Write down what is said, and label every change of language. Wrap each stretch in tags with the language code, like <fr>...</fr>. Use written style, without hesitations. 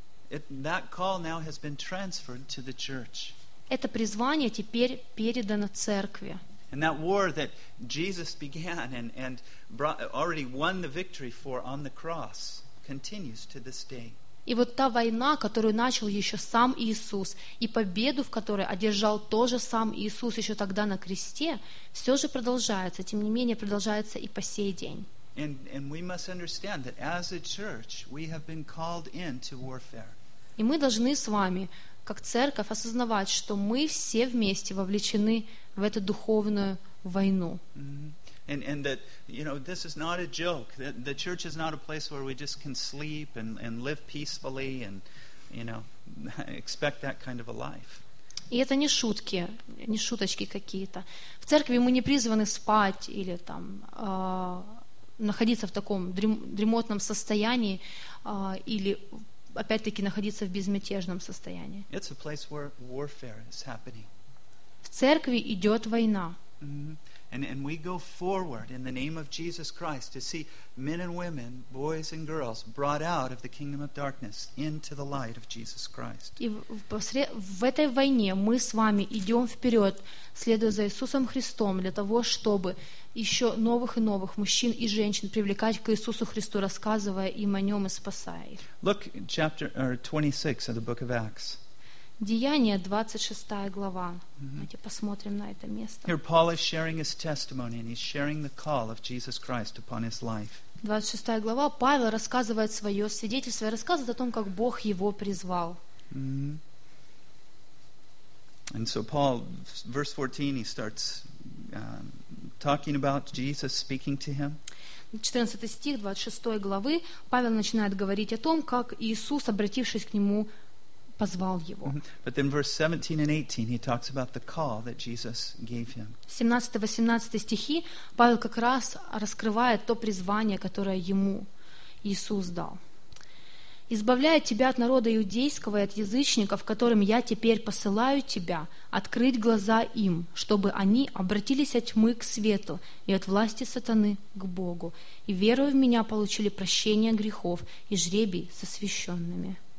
<en>That call now has been transferred to the church.</en> <ru>Это призвание теперь передано церкви.</ru> <en>And that war that Jesus began and brought, already won the victory for on the cross continues to this day.</en> <ru>И вот та война, которую начал еще сам Иисус, и победу, в которой одержал тоже сам Иисус еще тогда на кресте, все же продолжается. Тем не менее продолжается и по сей день.</ru> <en>And we must understand that as a church we have been called into warfare.</en> <ru>И мы должны с вами, как церковь, осознавать, что мы все вместе вовлечены в эту духовную войну.</ru> <en>And that, you know, this is not a joke. The church is not a place where we just can sleep and live peacefully and, you know, expect that kind of a life.</en> <ru>И это не шутки, не шуточки какие-то. В церкви мы не призваны спать или там находиться в таком дремотном состоянии или, опять-таки, находиться в безмятежном состоянии.</ru> <en>It's a place where warfare is happening.</en> <ru>В церкви идет война.</ru> <en>And we go forward in the name of Jesus Christ to see men and women, boys and girls, brought out of the kingdom of darkness into the light of Jesus Christ.</en> <ru>И в этой войне мы с вами идем вперед, следуя за Иисусом Христом, для того, чтобы еще новых и новых мужчин и женщин привлекать к Иисусу Христу, рассказывая им о нем и спасая их.</ru> <en>Look at chapter 26 of the book of Acts.</en> <ru>Деяния, 26 глава. Давайте посмотрим на это место.</ru> <en>Here Paul is sharing his testimony and he's sharing the call of Jesus Christ upon his life.</en> <ru>26 глава. Павел рассказывает свое свидетельство и рассказывает о том, как Бог его призвал.</ru> <en>And so Paul, verse 14, he starts talking about Jesus speaking to him.</en> <ru>14 стих, 26 главы. Павел начинает говорить о том, как Иисус, обратившись к нему, позвал его.</ru> <en>But then verse 17 and 18 he talks about the call that Jesus gave him.</en> <ru>17-18 стихи Павел как раз раскрывает то призвание, которое ему Иисус дал. «Избавляя тебя от народа иудейского и от язычников, которым я теперь посылаю тебя, открыть глаза им, чтобы они обратились от тьмы к свету и от власти сатаны к Богу, и веруя в меня получили прощение грехов и жребий со священными».</ru>